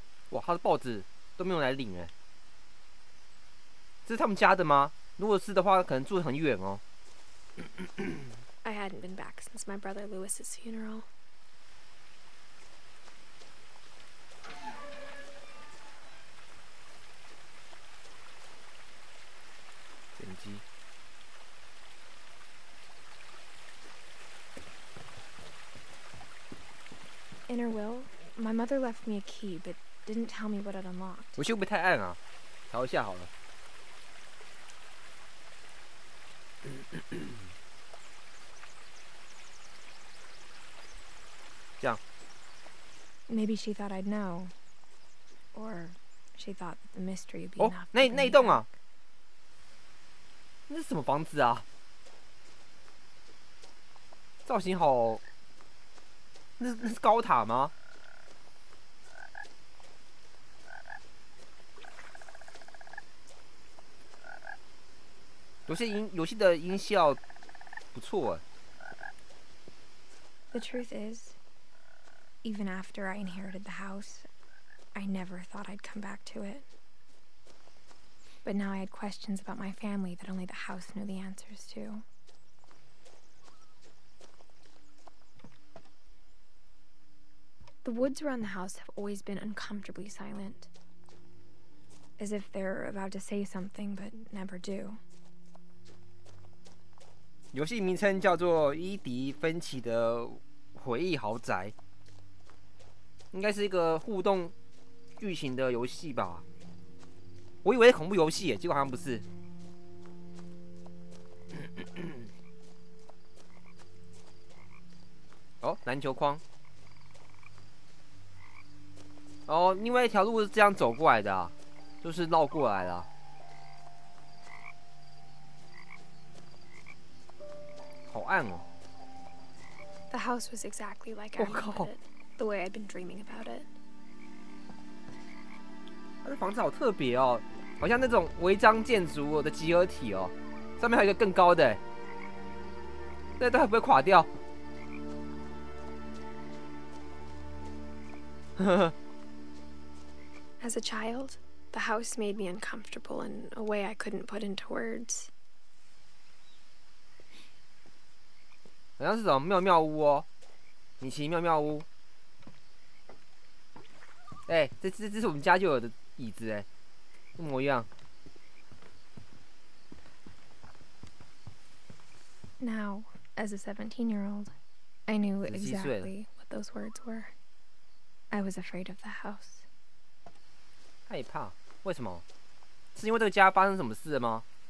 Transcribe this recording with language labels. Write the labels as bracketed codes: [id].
[zh] 哇，他的报纸都没有来领哎，这是他们家的吗？如果是的话，可能住得很远哦。 [en] I hadn't been back since my brother Lewis's funeral. [zh] 剪辑。 [en] In her will, my mother left me a key, but didn't tell me what it unlocked. [zh] 游戏会不会太暗啊？调一下好了。这样。 [en] Maybe she thought I'd know, or she thought that the mystery would be 哦， enough. [zh] 那一栋啊，那是什么房子啊？造型好，那是高塔吗？游戏的音效不错哎。 [en] The truth is, even after I inherited the house, I never thought I'd come back to it. But now I had questions about my family that only the house knew the answers to. The woods around the house have always been uncomfortably silent, as if they're about to say something but never do. [zh] 游戏名称叫做伊迪芬奇的回忆豪宅，应该是一个互动剧情的游戏吧？我以为是恐怖游戏，结果好像不是。哦，篮球框。哦，另外一条路是这样走过来的啊，就是绕过来的啊。好暗哦。 [en] The house was exactly like I remembered it, the way I'd been dreaming about it. [zh] 它的房子好特别哦，好像那种违章建筑的集合体哦。上面还有一个更高的，这都还不会垮掉。 [en] As a child, the house made me uncomfortable in a way I couldn't put into words. [zh] 好像是什么妙妙屋哦，米奇妙妙屋。哎、这是我们家就有的椅子哎，一模一样。 [en] Now, as a 17-year-old, I knew exactly what those words were. I was afraid of the house. [zh] 害怕？为什么？是因为这个家发生什么事了吗？